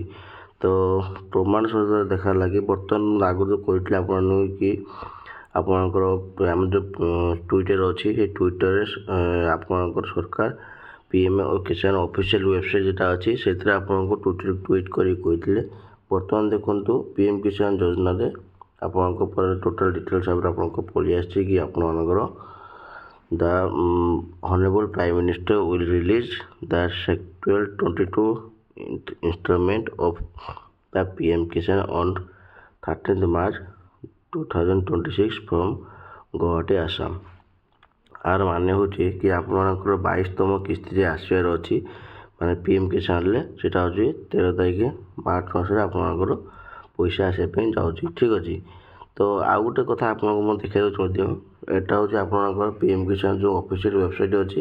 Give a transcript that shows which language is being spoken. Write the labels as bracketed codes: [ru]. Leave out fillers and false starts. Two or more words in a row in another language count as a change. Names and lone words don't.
[or] ତ ପ୍ରମାଣ ସହିତ ଦେଖା ଲାଗି ବର୍ତ୍ତମାନ ଆଗରୁ କହିଥିଲେ ଆପଣମାନଙ୍କୁ କି ଆପଣଙ୍କର ଆମର ଯେଉଁ ଟ୍ୱିଟର ଅଛି, ସେ ଟ୍ୱିଟରରେ ଆପଣଙ୍କର ସରକାର PM କିଷାନ [en] official website [or] ଯେଉଁଟା ଅଛି ସେଥିରେ ଆପଣଙ୍କୁ ଟ୍ୱିଟ୍ କରି କହିଥିଲେ। ବର୍ତ୍ତମାନ ଦେଖନ୍ତୁ PM କିଷାନ ଯୋଜନାରେ ଆପଣଙ୍କ ପରେ ଟୋଟାଲ୍ ଡିଟେଲ୍ସ ଭାବରେ ଆପଣଙ୍କ ପଳେଇ ଆସିଛି କି ଆପଣମାନଙ୍କର [en] The Honorable Prime Minister will release the Sector 22 installment of the PM Kisan on 13th March 2026 from Guwahati, Assam। [or] ଆର ମାନେ ହେଉଛି କି ଆପଣମାନଙ୍କର 22ତମ କିସ୍ତିରେ ଆସିବାର ଅଛି, ମାନେ PM କିଷାନରେ ସେଇଟା ହେଉଛି 13 ତାରିଖ ମାର୍ଚ୍ଚ ମାସରେ ଆପଣମାନଙ୍କର ପଇସା ଆସିବା ପାଇଁ ଯାଉଛି। ଠିକ୍ ଅଛି। ତ ଆଉ ଗୋଟେ କଥା ଆପଣଙ୍କୁ ମୁଁ ଦେଖାଇ ଦେଉଛି ମଧ୍ୟ, ଏଇଟା ହେଉଛି ଆପଣଙ୍କର PM କିଷାନ ଯେଉଁ [en] official website [or] ଅଛି।